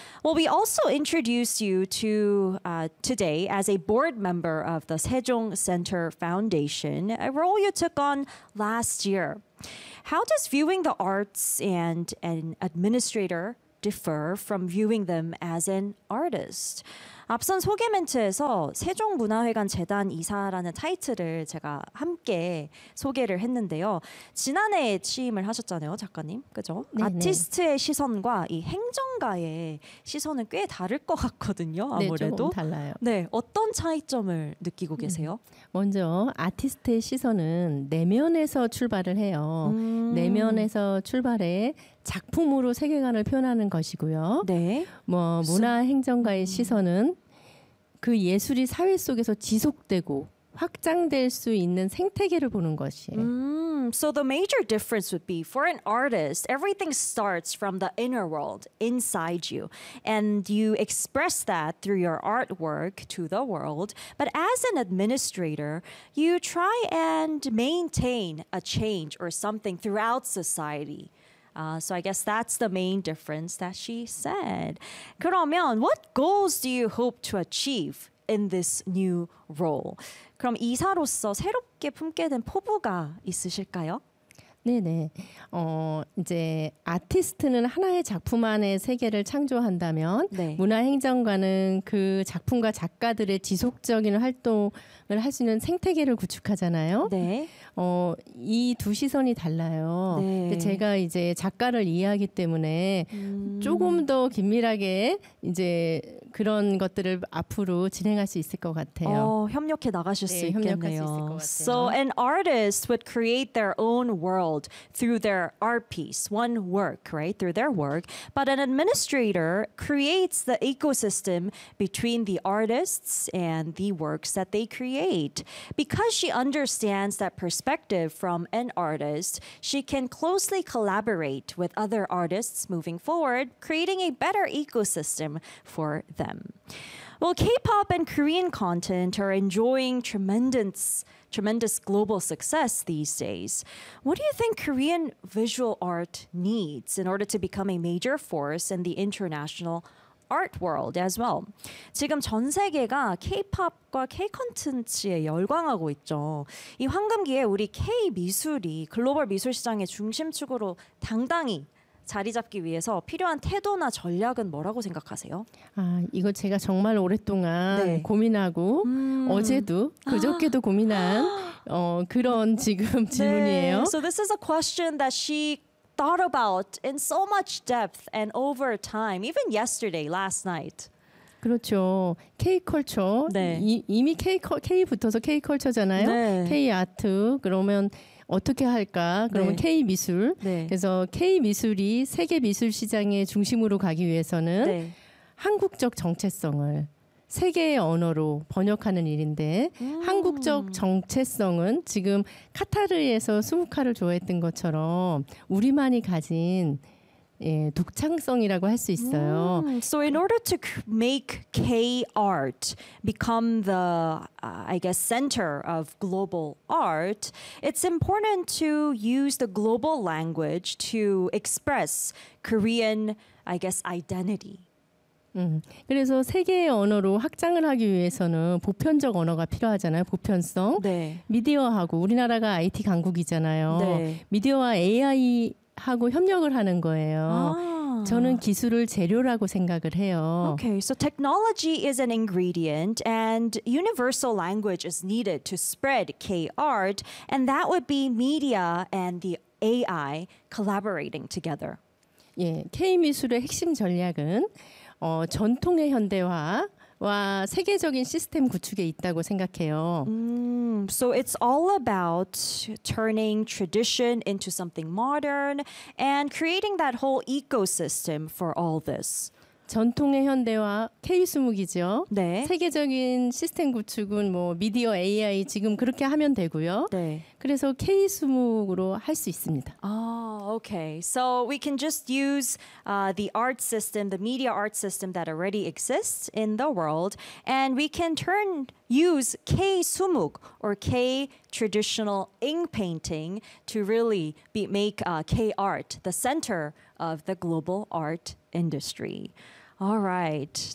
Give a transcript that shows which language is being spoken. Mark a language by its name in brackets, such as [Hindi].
[English] Well, we also introduce you to today as a board member of the Sejong Center Foundation, a role you took on last year. How does viewing the arts and an administrator differ from viewing them as an artist? [Korean] 앞선 소개 멘트에서 세종문화회관 재단 이사라는 타이틀을 제가 함께 소개를 했는데요. 지난해 취임을 하셨잖아요, 작가님. 그죠? 네네. 아티스트의 시선과 이 행정가의 시선은 꽤 다를 것 같거든요. 아무래도. 네, 조금 달라요. 네, 어떤 차이점을 느끼고 계세요? 먼저 아티스트의 시선은 내면에서 출발을 해요. 내면에서 출발해 작품으로 세계관을 표현하는 것이고요. 네. 뭐 문화 행정가의 시선은 그 예술이 사회 속에서 지속되고 확장될 수 있는 생태계를 보는 것이에요. [English] So the major difference would be for an artist, everything starts from the inner world inside you, and you express that through your artwork to the world. But as an administrator, you try and maintain a change or something throughout society. So I guess that's the main difference that she said. [Korean] 그러면 [English] what goals do you hope to achieve in this new role? [Korean] 그럼 이사로서 새롭게 품게 된 포부가 있으실까요? 네네. 이제 아티스트는 하나의 작품 안의 세계를 창조한다면 네. 문화행정관은 그 작품과 작가들의 지속적인 활동을 할 수 있는 생태계를 구축하잖아요. 네. 이 두 시선이 달라요. 네. 근데 제가 이제 작가를 이해하기 때문에 조금 더 긴밀하게 이제 그런 것들을 앞으로 진행할 수 있을 것 같아요. 협력해 나가실 수 있겠네요. 있을 것 같아요. [English] So an artist would create their own world through their art piece, one work, right? Through their work. But an administrator creates the ecosystem between the artists and the works that they create. Because she understands that perspective from an artist, she can closely collaborate with other artists moving forward, creating a better ecosystem for them. Well, K-pop and Korean content are enjoying tremendous global success these days. What do you think Korean visual art needs in order to become a major force in the international art world as well? [Korean] 지금 전 세계가 K-pop과 K-콘텐츠에 열광하고 있죠. 이 황금기에 우리 K-미술이 글로벌 미술 시장의 중심축으로 당당히 자리 잡기 위해서 필요한 태도나 전략은 뭐라고 생각하세요? 아, 이거 제가 정말 오랫동안 네. 고민하고 어제도 그저께도 고민한 그런 지금 질문이에요. 네. [English] So this is a question that she thought about in so much depth and over time, even yesterday, last night. [Korean] 그렇죠. K-컬처. 네. 이미 K부터서 K-컬처잖아요. 네. K-아트. 그러면 어떻게 할까? 그러면 네. K-미술. 네. 그래서 K-미술이 세계 미술 시장의 중심으로 가기 위해서는 네. 한국적 정체성을 세계의 언어로 번역하는 일인데 한국적 정체성은 지금 카타르에서 20카를 조회했던 것처럼 우리만이 가진 예, 독창성이라고 할 수 있어요. [English] So in order to make K-art become the, I guess, center of global art, it's important to use the global language to express Korean, I guess, identity. [Korean] 그래서 세계의 언어로 확장을 하기 위해서는 보편적 언어가 필요하잖아요. 보편성. 네. 미디어하고 우리나라가 IT 강국이잖아요. 네. 미디어와 AI 하고 협력을 하는 거예요. 저는 기술을 재료라고 생각을 해요. [English] Okay, so technology is an ingredient and universal language is needed to spread K-art and that would be media and the AI collaborating together. [Korean] 예, K-미술의 핵심 전략은 전통의 현대화 와 세계적인 시스템 구축에 있다고 생각해요. [English] So it's all about turning tradition into something modern and creating that whole ecosystem for all this. [Korean] 전통의 현대화 K20이죠. 네. 세계적인 시스템 구축은 뭐 미디어 AI 지금 그렇게 하면 되고요. 네. 그래서 K20으로 할 수 있습니다. [English] Okay. So we can just use the art system, the media art system that already exists in the world and we can use K-sumuk or K-traditional ink painting to really make K-art the center of the global art industry. All right.